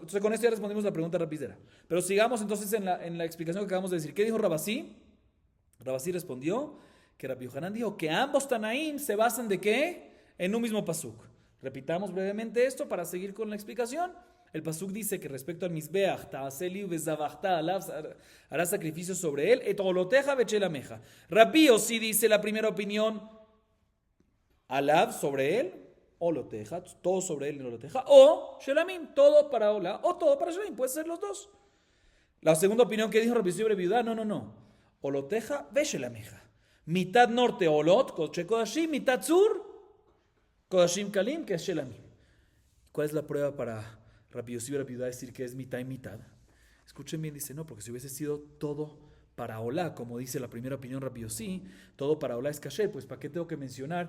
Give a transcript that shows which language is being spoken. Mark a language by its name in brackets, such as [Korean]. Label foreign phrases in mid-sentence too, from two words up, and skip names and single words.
[Spanish] Entonces con esto ya respondimos la pregunta rapidera. Pero sigamos entonces en la explicación que acabamos de decir. ¿Qué dijo Rabasí? Rabasí respondió que Rabbi Yohanan dijo que ambos Tanaim se basan ¿de qué? En un mismo pasuk. Repitamos brevemente esto para seguir con la explicación. El pasuk dice que respecto al Mizbeach, [Hebrew] תעשה לי וזבחת עליו, [Spanish] hará sacrificio sobre él, [Hebrew] את עולותיך ושלמיך. [Spanish] Rabbi Yossi dice la primera opinión, alav sobre él, oloteja, todo sobre él en oloteja, o shelamim, todo para ola, o todo para shelamim, puede ser los dos. La segunda opinión que dijo Rabbi Yossi Viudá, no, [Hebrew] עולותיך ושלמיך. [Spanish] Mitad norte olot, [Hebrew] קודש קודשים, [Spanish] mitad sur, [Hebrew] קדשים קלים, [Spanish] que es shelamim. ¿Cuál es la prueba para Rabbi Yossi y Rabbi Yehuda decir que es mitad y mitad? Escuchen bien, dice, no, porque si hubiese sido todo para Olá, como dice la primera opinión Rabbi Yossi, todo para Olá es kasher, pues ¿para qué tengo que mencionar?